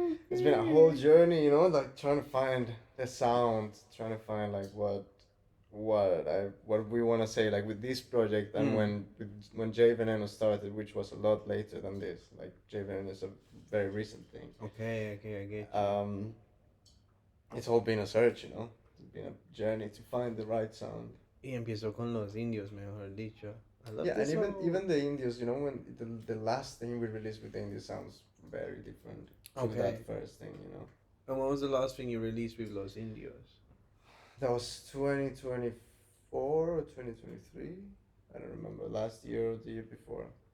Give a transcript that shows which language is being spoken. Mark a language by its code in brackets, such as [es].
[en] It's been a whole journey, you know, like trying to find the sound, trying to find like what we want to say, like with this project, and when JVeneno started, which was a lot later than this. Like JVeneno is a very recent thing. Okay, I get you. It's all been a search, you know. Been a journey to find the right sound. [es] Y empiezo con los indios, mejor dicho. [en] I love yeah, and even the indios, you know, when the last thing we released with the indios sounds very different from that first thing, you know. And when was the last thing you released with Los Indios? That was 2024 or 2023. I don't remember. Last year or the year before.